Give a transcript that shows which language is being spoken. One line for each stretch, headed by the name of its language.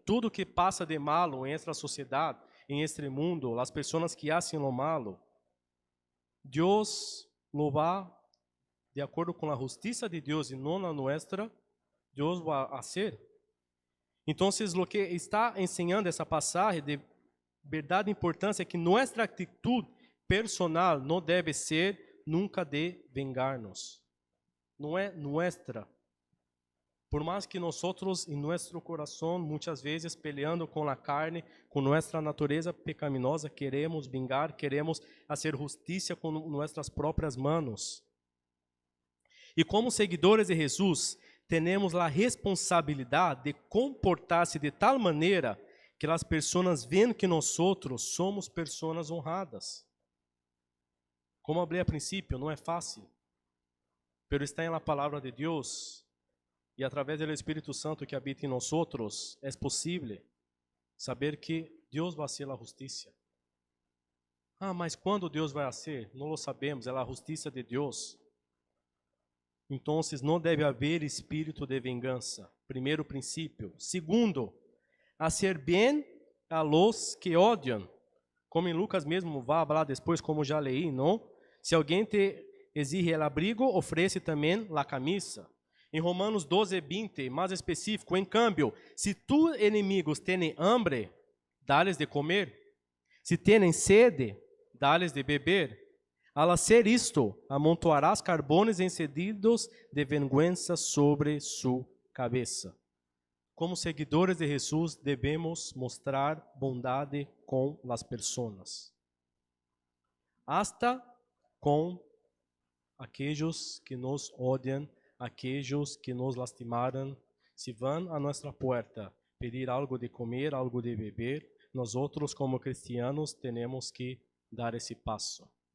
Portuguese: Tudo que passa de malo em esta sociedade, em este mundo, as pessoas que
Spanish: hacen lo malo,
Portuguese: Deus lo vai, de acordo com a justiça de Deus e não a nossa, Deus vai fazer. Então, o que está ensinando essa passagem de verdade importância é que nossa atitude personal não deve ser nunca de vingar-nos. Não é nossa.
Spanish: Por más que nosotros en nuestro corazón muchas veces peleando con la carne, con nuestra naturaleza pecaminosa, queremos vingar, queremos hacer justicia con nuestras propias manos.
Portuguese: E como seguidores de Jesus, temos a responsabilidade de comportar-se de tal maneira que as pessoas veem que nós somos pessoas honradas. Como falei a princípio, não é fácil, pero está em la palavra de Deus e através do Espírito Santo que habita em nós, é possível saber que Deus vai ser a justiça. Ah, mas quando Deus vai ser? Não lo sabemos, é a justiça de Deus. Então, não deve haver espírito de vingança. Primeiro princípio. Segundo, hacer bem a los que odiam. Como em Lucas mesmo vai falar depois, como já leí, não? Se alguém te exige el abrigo, oferece também la camisa. Em Romanos 12:20, mais específico, em cambio, se tus inimigos têm hambre, dá-lhes de comer. Se têm sede, dá-lhes de beber.
Spanish: Al hacer isto, amontoarás carbones encendidos de vergüenza sobre su cabeça.
Portuguese: Como seguidores de Jesus, devemos mostrar bondade com as pessoas, hasta com aqueles que nos odiam, aqueles que nos lastimaram. Se vão a nossa porta pedir algo de comer, algo de beber, nós outros como cristianos temos que dar esse passo.